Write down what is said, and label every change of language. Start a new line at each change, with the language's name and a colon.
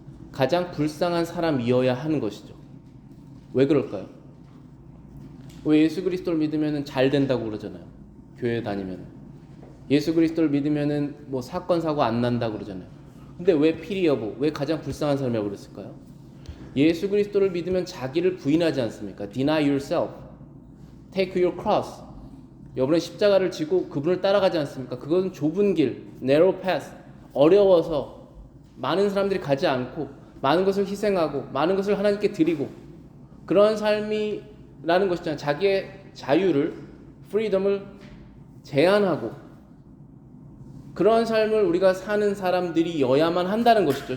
Korean: 가장 불쌍한 사람이어야 하는 것이죠. 왜 그럴까요? 왜 예수 그리스도를 믿으면 잘 된다고 그러잖아요. 교회 다니면 예수 그리스도를 믿으면 뭐 사건 사고 안 난다고 그러잖아요. 근데 왜 pitiable, 왜 가장 불쌍한 사람이라고 그랬을까요? 예수 그리스도를 믿으면 자기를 부인하지 않습니까?
English: Deny yourself, take your cross.
Korean: 여러분은 십자가를 지고 그분을 따라가지 않습니까? 그것은 좁은 길,
English: narrow path,
Korean: 어려워서 많은 사람들이 가지 않고 많은 것을 희생하고 많은 것을 하나님께 드리고 그런 삶이라는 것이잖아요. 자기의 자유를, freedom을 제한하고 그런 삶을 우리가 사는 사람들이어야만 한다는 것이죠.